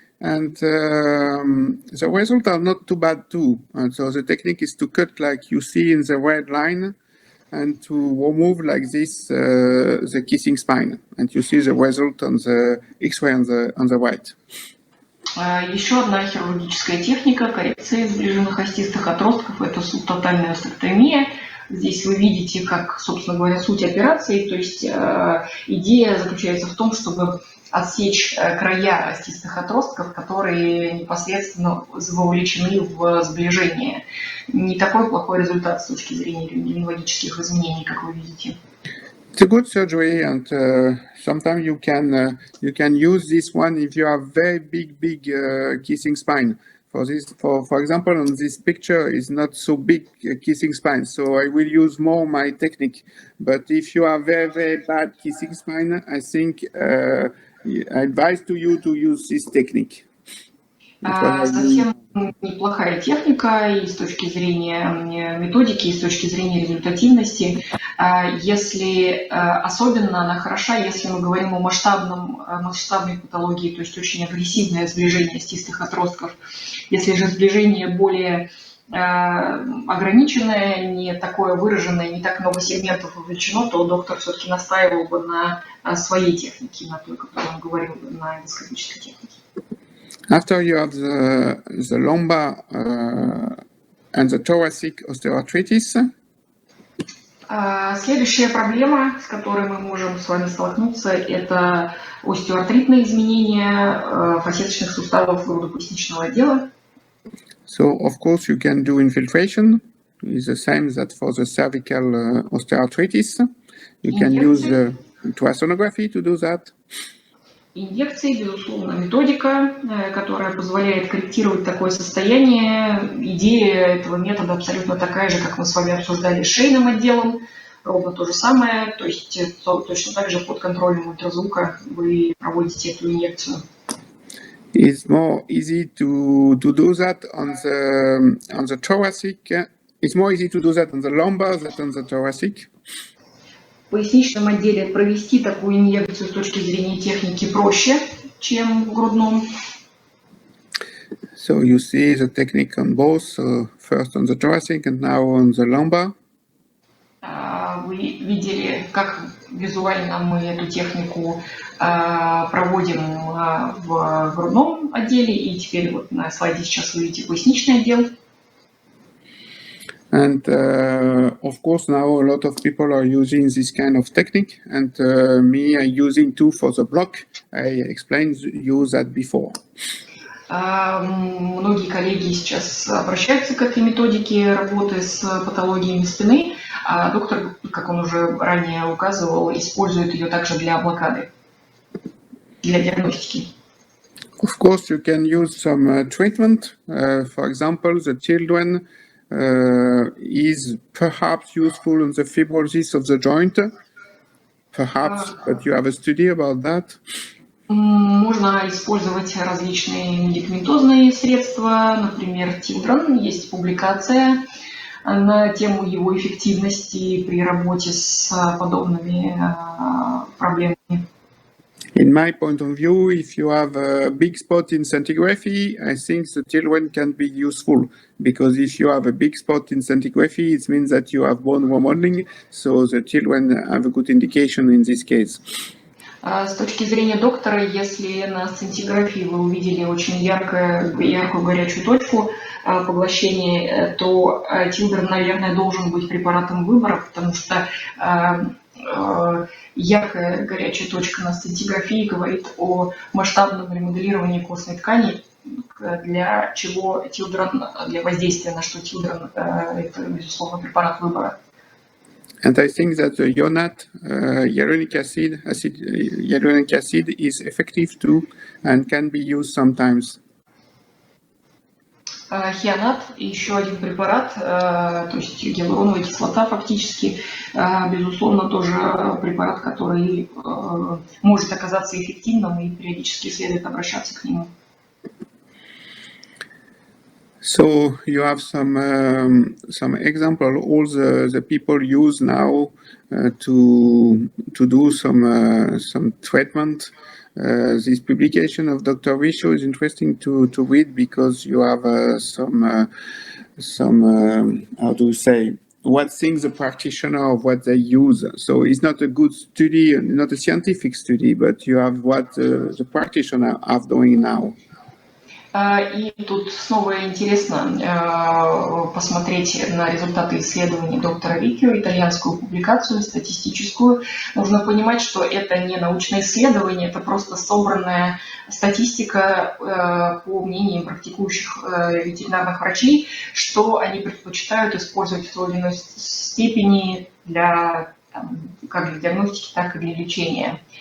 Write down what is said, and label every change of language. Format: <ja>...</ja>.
<en>And the results are not too bad too. And so the technique is to cut like you see in the red line, and to remove like this the kissing spine. And you see the result on the X-ray on the right.</en> <ru>Еще одна хирургическая техника коррекции сближенных остистых отростков – это субтотальная остеоктомия. Здесь вы видите, как, собственно говоря, суть операции. То есть идея заключается в том, чтобы отсечь края остистых отростков, которые непосредственно вовлечены в сближение. Не такой плохой результат с точки зрения рентгенологических изменений, как вы видите.</ru> <en>It's a good surgery, and sometimes you can use this one if you have very big kissing spine. For example, on this picture is not so big kissing spine, so I will use more my technique. But if you have very bad kissing spine, I think I advise to you to use this technique.</en> <ru>Совсем неплохая техника и с точки зрения методики, и с точки зрения результативности. Если особенно она хороша, если мы говорим о масштабной патологии, то есть очень агрессивное сближение остистых отростков. Если же сближение более ограниченное, не такое выраженное, не так много сегментов вовлечено, то доктор все-таки настаивал бы на своей технике, на той, которую он говорил, на эндоскопической технике.</ru> <en>After you have the lumbar and the thoracic osteoarthritis.</en> <ru>Следующая проблема, с которой мы можем с вами столкнуться, это остеоартритные изменения фасеточных суставов грудопоясничного отдела.</ru> <en>So, of course, you can do infiltration. It's the same that for the cervical osteoarthritis. You can use ultrasonography to do that.</en> <ru>Инъекции, безусловно, методика, которая позволяет корректировать такое состояние. Идея этого метода абсолютно такая же, как мы с вами обсуждали с шейным отделом. Ровно то же самое, то есть точно так же под контролем ультразвука вы проводите эту инъекцию.</ru> <en>It's more easy to do that on the thoracic. It's more easy to do that on the lumbar than on the thoracic.</en> <ru>В поясничном отделе провести такую инъекцию с точки зрения техники проще, чем в грудном.</ru> <en>So you see the technique on both, first on the thoracic and now on the lumbar.</en> <ru>Вы видели, как визуально мы эту технику проводим в грудном отделе, и теперь вот на слайде сейчас вы видите поясничный отдел.</ru> <en>And of course now a lot of people are using this kind of technique, and me I using too for the block. I explained you that before.</en> <ru>Многие коллеги сейчас обращаются к этой методике работы с патологиями спины, а доктор, как он уже ранее указывал, использует ее также для блокады, для диагностики.</ru> <en>Of course, you can use some treatment. For example, the children is perhaps useful in the fibrosis of the joint. perhaps, but you have a study about that?</en> <ru>Можно использовать различные медикаментозные средства, например, Тилдрон. Есть публикация на тему его эффективности при работе с подобными проблемами.</ru> <en>In my point of view, if you have a big spot in scintigraphy, I think the Tillwen can be useful, because if you have a big spot in scintigraphy, it means that you have bone remodeling, so the Tillwen have a good indication in this case.</en> <ru>С точки зрения доктора, если на сцинтиграфии вы увидели очень яркую горячую точку поглощения, то Тилдер, наверное, должен быть препаратом выбора, потому что яркая горячая точка на сцинтиграфии говорит о масштабном ремоделировании костной ткани, для чего Тилдрон, для воздействия на что Тилдрон, это, безусловно, препарат выбора.</ru> <en>And I think that the Ionat hyaluronic acid is effective too and can be used sometimes.</en> <ru>Хионат, еще один препарат, то есть гиалуроновая кислота фактически, безусловно, тоже препарат, который может оказаться эффективным, и периодически следует обращаться к нему.</ru> <en>So you have some example. All the people use now to do some treatment. This publication of Dr. Richaud is interesting to read, because you have some how to say, what thinks the practitioner of what they use. So it's not a good study, not a scientific study, but you have what the practitioner are doing now.</en> <ru>И тут снова интересно посмотреть на результаты исследований доктора Рикио, итальянскую публикацию статистическую. Нужно понимать, что это не научное исследование, это просто собранная статистика по мнениям практикующих ветеринарных врачей, что они предпочитают использовать в той или иной степени для, как для диагностики, так и для лечения.</ru>